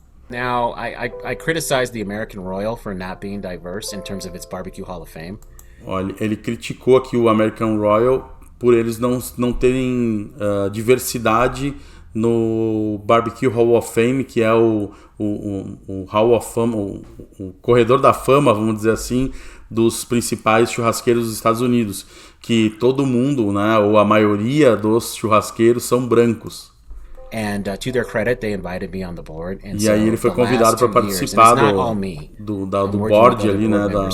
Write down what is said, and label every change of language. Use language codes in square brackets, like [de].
[en] Now, I criticize the American Royal for not being diverse in terms of its Barbecue Hall of Fame. [pt] Olha, ele criticou aqui o American Royal por eles não terem diversidade no Barbecue Hall of Fame, que é o Hall of Fame, o corredor da fama, vamos dizer assim, dos principais churrasqueiros dos Estados Unidos, que todo mundo, né, ou a maioria dos churrasqueiros são brancos. [en] And to their credit, they invited me on the board. And [pt] e aí ele foi convidado para participar do board ali, né?